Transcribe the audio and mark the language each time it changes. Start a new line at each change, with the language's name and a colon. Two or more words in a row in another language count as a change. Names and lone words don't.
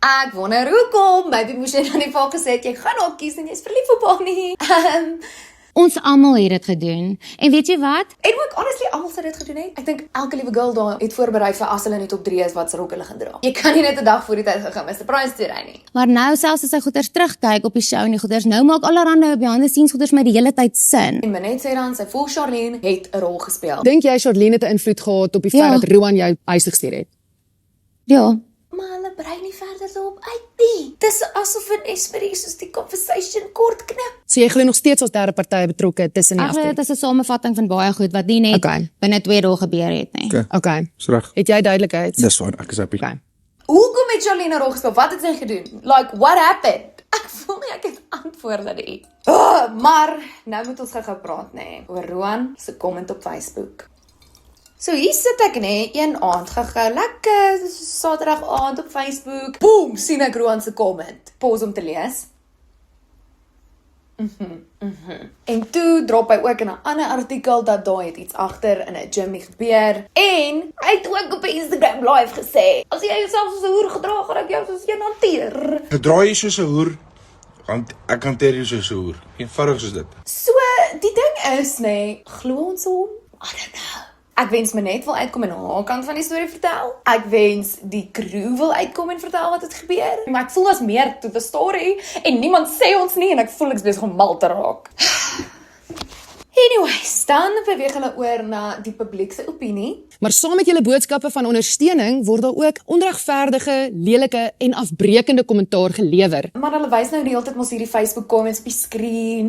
Afrikaans: Ek wonder hoekom, maybe moes jy dan nie vaak gesê het, jy gaan haar kies en jy's verlief op haar nie. Ons almal het dit gedoen. En weet jy wat? En ook honestly, almal sou dit gedoen het. Ek dink elke liewe girl daar het voorberei vir as hulle in die top 3 is wat se rok hulle gaan dra. Jy kan nie net 'n dag voor die tyd gegaan Mr. Price toe ry nie. Maar nou selfs as ek goeders terugkyk op die show en die goeders, nou maak allerhande
English: behind the scenes
Afrikaans: goeders my die hele tyd sin. En Minette sê dan, sy voel Charlene het 'n rol gespeel. Dink jy Charlene het 'n invloed gehad op die feit dat Roan jou huis toe gestuur het? Ja. Maar hulle brei nie verder daarop uit nie. Dis asof in Esperie soos die conversation kort knip. So jy glo nog steeds as derde partye betrokke tussen die afdeling? Dit is 'n samevatting van baie goed wat nie net binne 2 dae gebeur het nie. Okay. Dis reg. Het jy duidelikheid? Dis fyn, ek is happy. Okay. Hoekom het Charlene 'n rol gespeel? Wat het sy gedoen?
English: Like, what happened?
Afrikaans: Ek voel nie ek het antwoorde nie. Maar nou moet ons gou praat nê oor Roan se comment op Facebook. So hier sit ek nê, een aand gou lekker Saterdag aand op Facebook. Boom, sien ek Roan se comment. Pause om te lees. En toe drop hy ook in 'n ander artikel dat daar het iets agter in 'n gym gebeur. En hy het ook op Instagram live gesê, as jy jouself soos 'n hoer gedra, gaan ek jou soos een hanteer. Gedra jy soos 'n hoer, want ek hanteer jou soos 'n hoer. Eenvoudig soos dit. So, die ding is nê, glo ons hom?
English: I don't know.
Afrikaans: Ek wens Minette wil uitkom en haar kant van die storie vertel. Ek wens die crew wil uitkom en vertel wat het gebeur. Maar ek voel as meer
English: to the story
Afrikaans: en niemand sê ons nie en ek voel ek's besig om mal te raak. Anyways, dan beweeg hulle oor na die publiek se opinie. Maar saam met julle boodskappe van ondersteuning word daar ook onregverdige, lelike en afbreekende kommentaar gelewer. Maar hulle wys nou die hele tyd mos hierdie Facebook comments op die skerm.